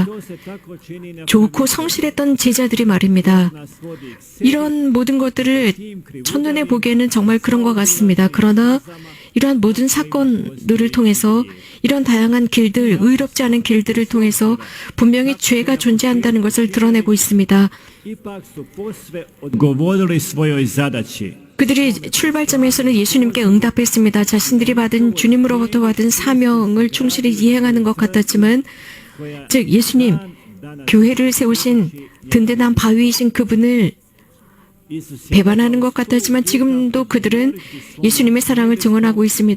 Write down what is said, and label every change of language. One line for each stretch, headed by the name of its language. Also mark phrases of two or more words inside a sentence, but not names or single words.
Korean: 좋고 성실했던 제자들이 말입니다. 이런 모든 것들을 첫눈에 보기에는 정말 그런 것 같습니다. 그러나 이러한 모든 사건들을 통해서 이런 다양한 길들, 의롭지 않은 길들을 통해서 분명히 죄가 존재한다는 것을 드러내고 있습니다.
Croatian: ipak su posve odgovorili svojoj zadaći.
Korean: 그들이 출발점에서는 예수님께 응답했습니다. 자신들이 받은 주님으로부터 받은 사명을 충실히 이행하는 것 같았지만, 즉 예수님, 교회를 세우신 든든한 바위이신 그분을 배반하는 것 같았지만 지금도 그들은 예수님의 사랑을 증언하고 있습니다.